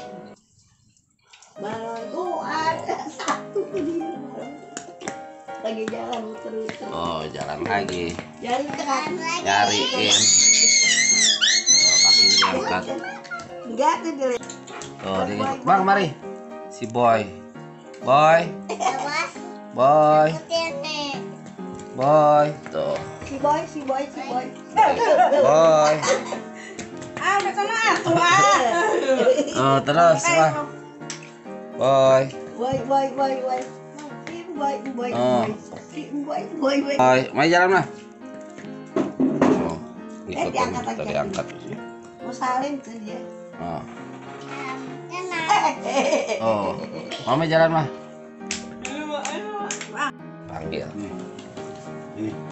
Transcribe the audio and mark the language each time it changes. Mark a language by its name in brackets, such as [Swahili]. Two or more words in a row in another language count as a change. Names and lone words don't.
[Indonesian] Oh ada satu dia. Lagi jalan muter-muter. Oh, jalan lagi. Jalan terang. Nyariin. Oh, kakinya diangkat. Enggak tuh dia. Oh, dia ngikut. Bang, mari. Si Boy. Boy. Boy. Boy. Tuh. Si boy. Boy. Ah udah sana ah. Oh, terus, Bang. Boy. Boy. Oh. Boy. Boy, mari jalan mah. Oh, ngikutin tadi angkat. Mau salin tuh dia. Oh. Oh. Mama jalan mah. Panggil. Ini.